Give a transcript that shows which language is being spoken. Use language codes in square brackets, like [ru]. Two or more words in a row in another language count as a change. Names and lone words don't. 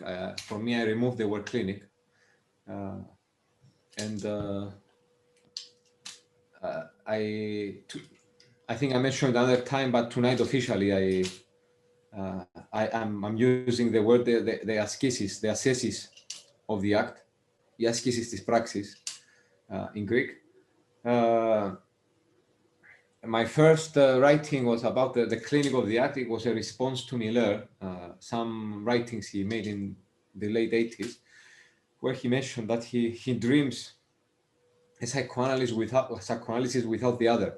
[en] For me, I remove the word clinic, and I think I mentioned another time, but tonight officially I'm using the word the askesis, the ascesis of the act. [el] Η askesis της πράξης [en] in Greek. My first writing was about the clinic of the act. It was a response to Miller, some writings he made in the late 80s, where he mentioned that he dreams a psychoanalysis without the other.